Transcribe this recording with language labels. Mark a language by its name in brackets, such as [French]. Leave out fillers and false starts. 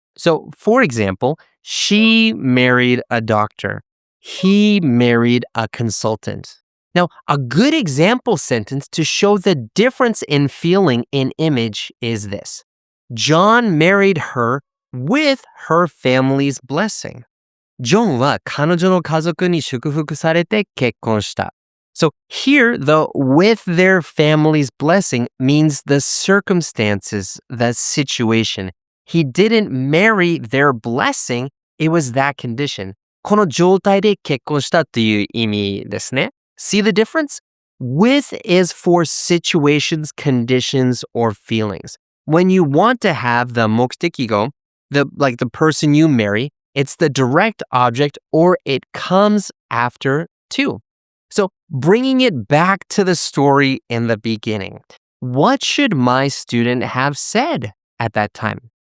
[English] So, for example, she married a doctor. He married a consultant. Now, a good example sentence to show the difference in feeling in image is this. John married her with her family's blessing. [Japanese] ジョンは彼女の家族に祝福されて結婚した。 [English] So here, the with their family's blessing means the circumstances, the situation. He didn't marry their blessing, it was that condition. [Japanese] この状態で結婚したという意味ですね。 [English] See the difference? With is for situations, conditions, or feelings. When you want to have the 目的語, the person you marry, it's the direct object or it comes after to. So bringing it back to the story in the beginning, what should my student have said at that time?